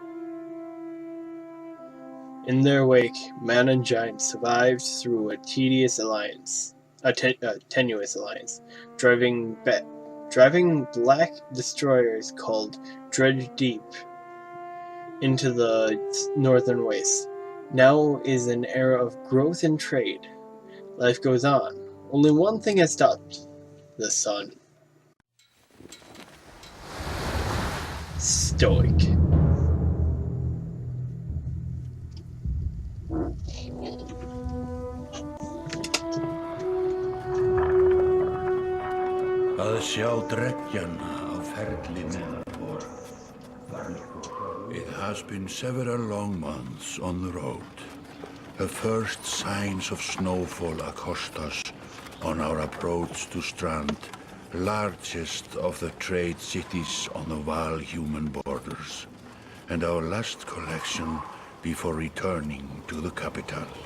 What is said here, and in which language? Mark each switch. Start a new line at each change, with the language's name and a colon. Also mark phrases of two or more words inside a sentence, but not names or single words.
English: In their wake, man and giant survived through a tenuous alliance, driving black destroyers called Dredge Deep into the northern wastes. Now is an era of growth and trade. Life goes on. Only one thing has stopped: the sun. Stoic.
Icelandic: Að sjá dreggjan á ferlinu.
English: It has been several long months on the road. The first signs of snowfall accost us on our approach to Strand, largest of the trade cities on the Val-human borders, and our last collection before returning to the capital.